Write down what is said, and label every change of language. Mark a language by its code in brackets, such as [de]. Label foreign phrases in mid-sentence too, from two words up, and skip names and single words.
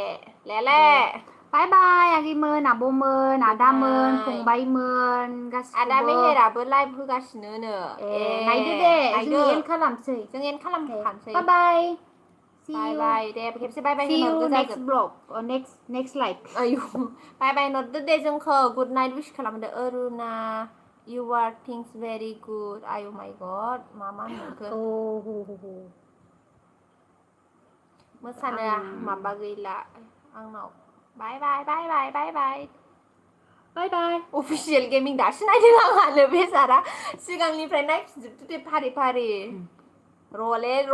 [en] bye bye [brx] आगैमोन आब'मोन आदामोन फंबायमोन गासिबो आदा मेहेराबो लाइभ होगासिनो नायदो दे जों एन्ड खालामसै जों एन्ड खालामखानोसै [en] bye bye [brx] बाय दे खेबसे [en] bye bye [brx] होनहरदो [en] next blog next live [brx] आयु [en] bye bye [brx] होनहरदो दे जोंखौ [en] good night wish [brx] खालामदो अरुणा [en] You are things very good. Ayo my god, mama [brx] होनहरखो मोसानो माबा गैला आंनाव [en] bye bye [brx] अफिसियेल गेमिं दासो नायदों आंहानो बेसारा सिगांनिफ्राय नायफिनजोबदो दे फारि र'नो